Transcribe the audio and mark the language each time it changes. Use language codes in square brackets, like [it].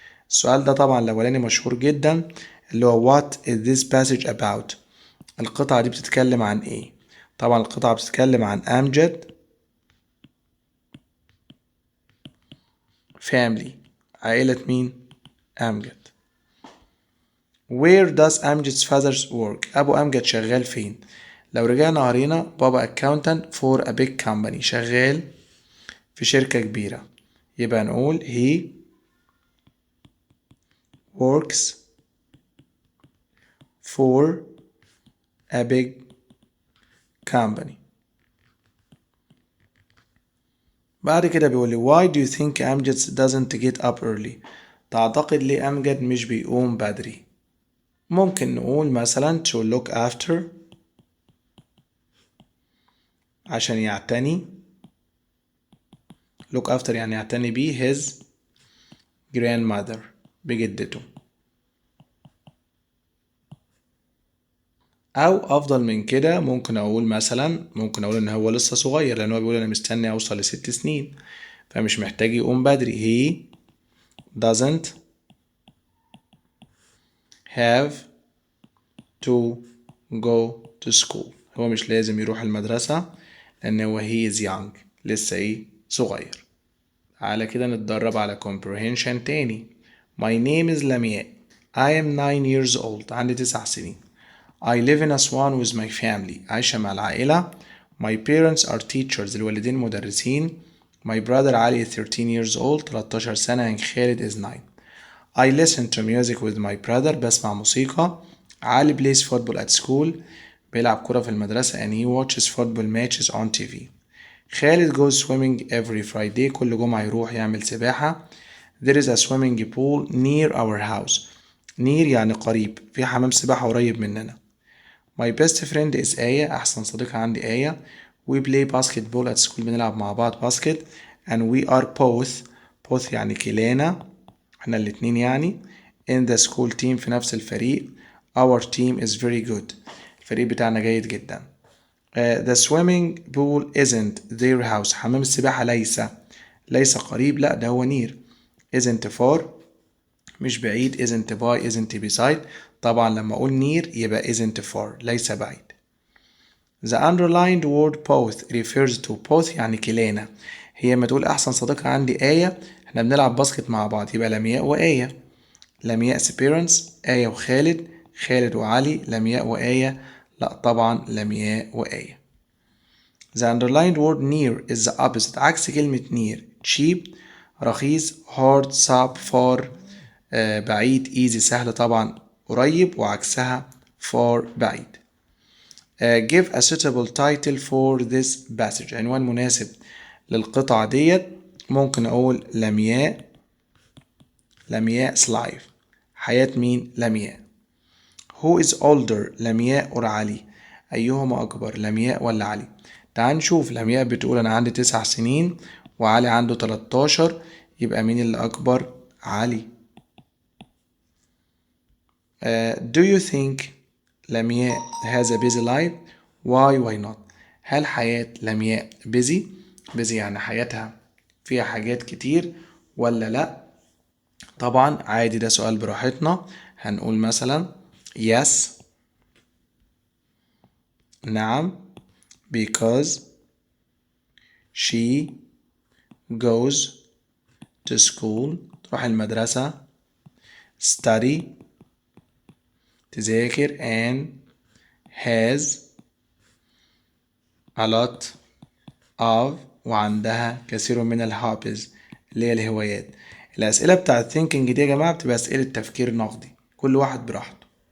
[ar] السؤال ده طبعا الأولاني مشهور جدا اللي هو [en] what is this passage about؟ [ar] القطعة دي بتتكلم عن ايه؟ طبعا القطعة بتتكلم عن أمجد family عائلة مين؟ أمجد. [en] Where does أمجد's father work؟ [ar] أبو أمجد شغال فين؟ لو رجعنا قرينا بابا [en] accountant for a big company [ar] شغال في شركة كبيرة يبقى نقول [en] he works for a big company. [ar] بعد كده بيقول لي [en] why do you think أمجد doesn't get up early؟ [ar] تعتقد ليه أمجد مش بيقوم بدري؟ ممكن نقول مثلا [en] to look after [ar] عشان يعتني. [en] look after [ar] يعني يعتني بيه [en] his grandmother [ar] بجدته. أو أفضل من كده ممكن أقول إن هو لسه صغير لأن هو بيقول أنا مستني أوصل ل6 سنين فمش محتاج يقوم بدري. [en] he doesn't have to go to school. [ar] هو مش لازم يروح المدرسة لأن هو [en] he is young [ar] لسه صغير. على كده نتدرب على comprehension تاني. [en] My name is لمياء. I am 9 years old. [ar] عندي 9 سنين. [en] I live in Aswan with my family. [ar] عايشة مع العائلة. [en] My parents are teachers. [ar] الوالدين مدرسين. [en] My brother علي 13 years old 13 سنة and خالد is 9. I listen to music with my brother. [ar] بسمع موسيقى. [en] علي plays football at school. [ar] بيلعب كرة في المدرسة [en] and he watches football matches on TV. خالد goes swimming every Friday. [ar] كل جمعة يروح يعمل سباحة. [en] There is a swimming pool near our house. [ar] near يعني قريب. في حمام سباحة قريب مننا. [en] My best friend is آية. [ar] أحسن صديقة عندي آية. [en] We play basketball at school. [ar] بنلعب مع بعض باسكت. [en] And we are both [ar] يعني كلانا احنا الاتنين يعني [en] in the school team [ar] في نفس الفريق. [en] Our team is very good. [ar] الفريق بتاعنا جيد جدا. [en] The swimming pool isn't their house. [ar] حمام السباحة ليس قريب لا ده هو near. [en] isn't far [ar] مش بعيد. [en] isn't by isn't beside. [ar] طبعا لما أقول near يبقى [en] isn't far [ar] ليس بعيد. [en] The underlined word both refers to both [ar] يعني كلانا. هي ما تقول أحسن صديقة عندي آية احنا بنلعب باسكت مع بعض يبقى لمياء وآية. لمياء's parents آية وخالد. خالد وعلي. لمياء وآية لا طبعا لمياء وآية. [en] The underlined word near is the opposite [ar] عكس كلمة near. [en] cheap رخيص. hard صعب. far بعيد. [ar] easy سهل طبعا قريب وعكسها far بعيد. [en] give a suitable title for this passage. [ar] عنوان مناسب للقطعة ديت ممكن أقول لمياء's life. حياة مين؟ لمياء. [en] Who is older لمياء or علي؟ [ar] أيهما أكبر لمياء ولا علي؟ تعال نشوف. لمياء بتقول أنا عندي 9 سنين وعلي عنده 13 يبقى مين اللي أكبر؟ علي. [en] Do you think لمياء has a busy life؟ why not؟ [ar] هل حياة لمياء busy يعني حياتها فيها حاجات كتير ولا لأ؟ طبعا عادي ده سؤال براحتنا. هنقول مثلا [en] yes نعم because she goes to school [ar] تروح المدرسة. study تذاكر and [en] has a lot of [ar] وعندها كثير من الهوبيز اللي هي الهوايات. الأسئلة بتاعت thinking دي يا جماعة بتبقى أسئلة تفكير نقدي كل واحد براحته.